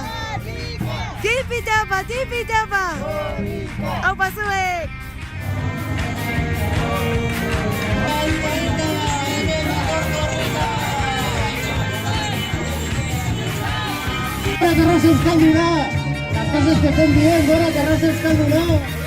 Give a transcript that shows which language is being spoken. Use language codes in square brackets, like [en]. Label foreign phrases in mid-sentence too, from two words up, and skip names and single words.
[eu] Tipitapa, tipitapa. Aupa zuek. Gora terraza euskalduna. [es] Las cosas que estén bien, [eu] gora terraza euskalduna.